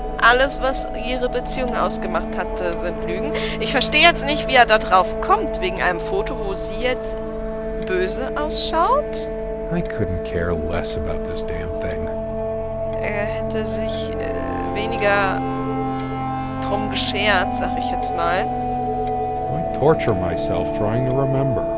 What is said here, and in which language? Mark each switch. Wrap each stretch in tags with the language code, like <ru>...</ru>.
<de>Alles, was ihre Beziehung ausgemacht hatte, sind Lügen. Ich verstehe jetzt nicht, wie er da drauf kommt, wegen einem Foto, wo sie jetzt böse ausschaut.</de> <en>I couldn't care less about this damn thing.</en> <de>Er hätte sich weniger drum geschert, sag ich jetzt mal.</de> <en>I torture myself trying to remember.</en>